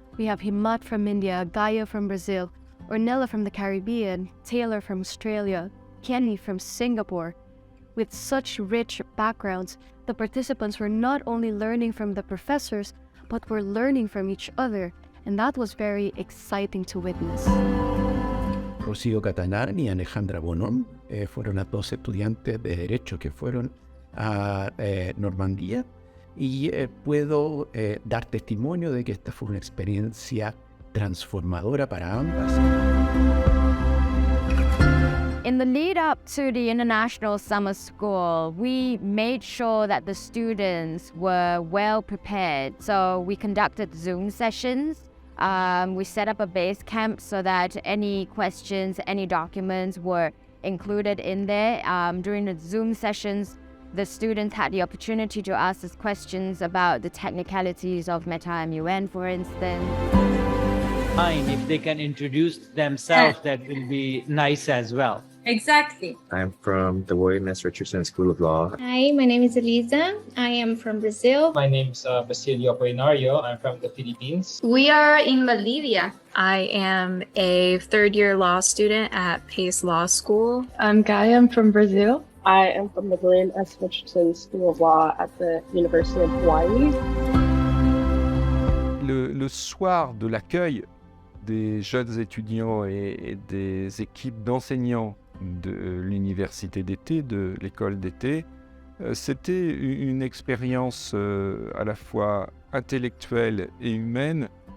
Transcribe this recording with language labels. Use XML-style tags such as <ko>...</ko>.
<en>We have Himat from India, Gaia from Brazil, Ornella from the Caribbean, Taylor from Australia, Kenny from Singapore. With such rich backgrounds, the participants were not only learning from the professors, but were learning from each other, and that was very exciting to witness.</en> <es>Rocío Catalán y Alejandra Bonón fueron las 2 estudiantes de Derecho que fueron a Normandía, y puedo dar testimonio de que esta fue una experiencia transformadora para ambas.</es> <en>In the lead up to the International Summer School, we made sure that the students were well prepared. So we conducted Zoom sessions. We set up a base camp so that any questions, any documents were included in there. During the Zoom sessions, the students had the opportunity to ask us questions about the technicalities of Meta-MUN, for instance. If they can introduce themselves, that will be nice as well. Exactly. I'm from the William S. Richardson School of Law. Hi, my name is Eliza. I am from Brazil. My name is Basilio Apolinario. I'm from the Philippines. We are in Bolivia. I am a third-year law student at Pace Law School. I'm Gaia. I'm from Brazil. I am from the William S. Richardson School of Law at the University of Hawaii.</en> <fr>Le soir de l'accueil des jeunes étudiants et des équipes d'enseignants de l'université d'été, de l'école d'été, c'était une expérience à la fois intellectuelle et humaine</fr>